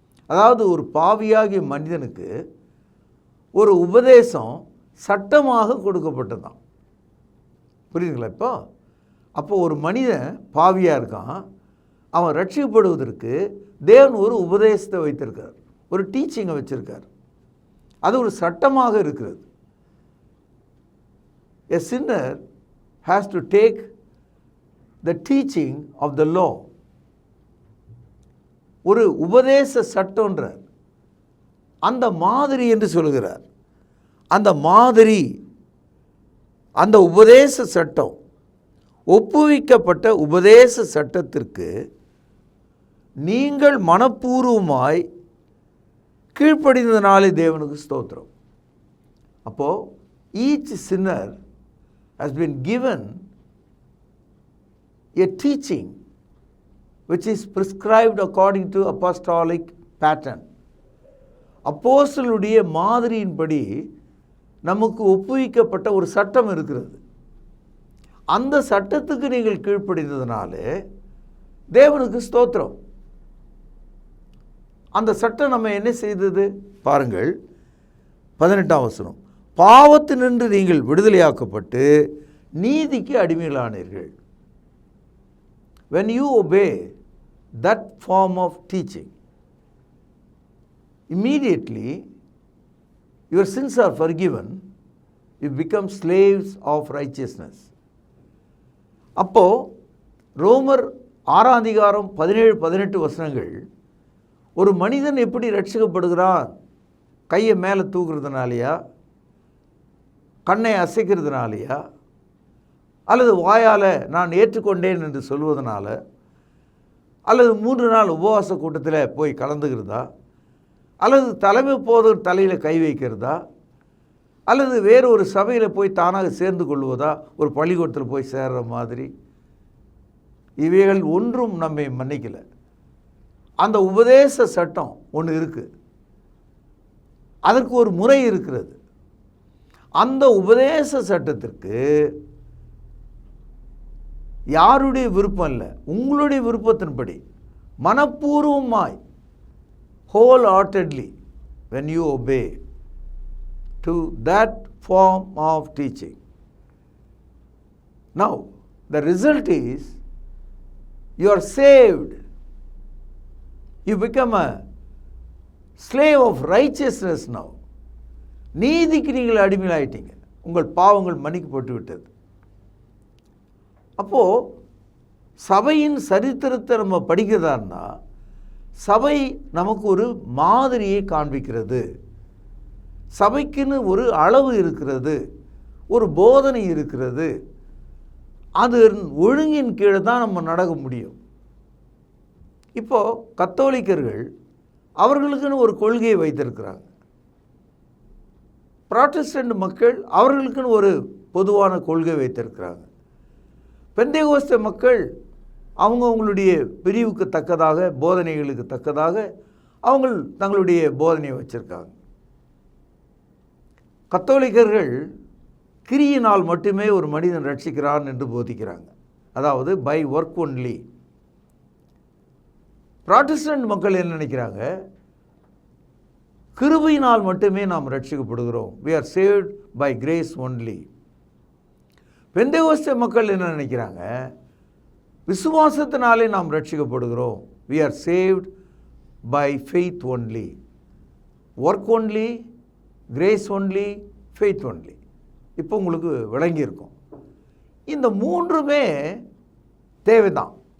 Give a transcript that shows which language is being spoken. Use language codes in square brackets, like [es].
[ta] அதாவது ஒரு பாவியாகிய மனிதனுக்கு ஒரு உபதேசம் சட்டமாக கொடுக்கப்பட்டதான். புரியுதுங்களா? அப்போ ஒரு மனிதன் பாவியாக இருக்கான், அவன் ரட்சிக்கப்படுவதற்கு தேவன் ஒரு உபதேசத்தை வைத்திருக்கார், ஒரு டீச்சிங்கை வச்சிருக்கார். அது ஒரு சட்டமாக இருக்கிறது. [en] A sinner has to take the teaching of the law. [ta] ஒரு உபதேச சட்டம்ன்றார், அந்த மாதிரி என்று சொல்கிறார். அந்த மாதிரி, அந்த உபதேச சட்டம், ஒப்புவிக்கப்பட்ட உபதேச சட்டத்திற்கு நீங்கள் மனப்பூர்வமாய் கீழ்ப்படிந்ததினாலே தேவனுக்கு ஸ்தோத்திரம். அப்போது [en] each sinner has been given a teaching which is prescribed according to apostolic pattern. [ta] அப்போஸ்தலருடைய மாதிரியின்படி நமக்கு ஒப்புவிக்கப்பட்ட ஒரு சட்டம் இருக்கிறது. அந்த சட்டத்துக்கு நீங்கள் கீழ்ப்படிந்ததினாலே தேவனுக்கு ஸ்தோத்திரம். அந்த சட்டம் நம்ம என்ன செய்தது பாருங்கள், 18ஆம் வசனம். பாவத்தினின்று நீங்கள் விடுதலையாக்கப்பட்டு நீதிக்கு அடிமைகளானீர்கள். [en] When you obey that form of teaching, immediately your sins are forgiven, you become slaves of righteousness. [ta] அப்போ ரோமர் 6ஆம் அதிகாரம் 17-18 வசனங்கள், ஒரு மனிதன் எப்படி ரட்சிக்கப்படுகிறான்? கையை மேலே தூக்குறதுனாலையா, கண்ணை அசைக்கிறதுனாலையா, அல்லது வாயால் நான் ஏற்றுக்கொண்டேன் என்று சொல்வதனால, அல்லது 3 நாள் உபவாச கூட்டத்தில் போய் கலந்துக்கிறதா, அல்லது தலைமை போதர் தலையில் கை வைக்கிறதா, அல்லது வேறு ஒரு சபையில் போய் தானாக சேர்ந்து கொள்வதா, ஒரு பள்ளிக்கூடத்தில் போய் சேர்கிற மாதிரி? இவைகள் ஒன்றும் நம்மை மன்னிக்கலை. அந்த உபதேச சட்டம் ஒன்று இருக்குது, அதற்கு ஒரு முறை இருக்கிறது. [en] அந்த [ta] உபதேச சட்டத்திற்கு யாருடைய விருப்பம் இல்லை, உங்களுடைய விருப்பத்தின்படி மனப்பூர்வமாய், [en] wholeheartedly, when you obey to that form of teaching. Now, the result is you are saved. You become a slave of righteousness now. [ta] நீதிக்கு நீங்கள் அடிமையாயிட்டீங்க, உங்கள் பாவங்கள் மன்னிக்கப்பட்டு விட்டது. அப்போது சபையின் சரித்திரத்தை நம்ம படிக்கிறதான்னா, சபை நமக்கு ஒரு மாதிரியை காண்பிக்கிறது. சபைக்குன்னு ஒரு அளவு இருக்கிறது, ஒரு போதனை இருக்கிறது. அது ஒழுங்கின் கீழே தான் நம்ம நடக்க முடியும். இப்போது கத்தோலிக்கர்கள் அவர்களுக்குன்னு ஒரு கொள்கையை வைத்திருக்கிறாங்க. புராட்டஸ்டன்ட் மக்கள் அவர்களுக்குன்னு ஒரு பொதுவான கொள்கை வைத்திருக்கிறாங்க. பெந்தேகோஸ்தே மக்கள் அவங்களுடைய பிரிவுக்கு தக்கதாக, போதனைகளுக்கு தக்கதாக அவங்க தங்களுடைய போதனையை வச்சுருக்காங்க. கத்தோலிக்கர்கள் கிரியினால் மட்டுமே ஒரு மனிதன் ரட்சிக்கிறான் என்று போதிக்கிறாங்க, அதாவது [en] By work only. [ta] புராட்டஸ்டன்ட் மக்கள் என்ன நினைக்கிறாங்க? கிருபையினால் மட்டுமே நாம் ரட்சிக்கப்படுகிறோம், [en] we are saved by grace only. [ta] Pentecost மக்கள் என்ன நினைக்கிறாங்க? விசுவாசத்தினாலே நாம் ரட்சிக்கப்படுகிறோம், [en] we are saved by faith only. work only, grace only, faith only. [ta] இப்போ உங்களுக்கு விளங்கியிருக்கும். இந்த மூன்றுமே தேவைதான்.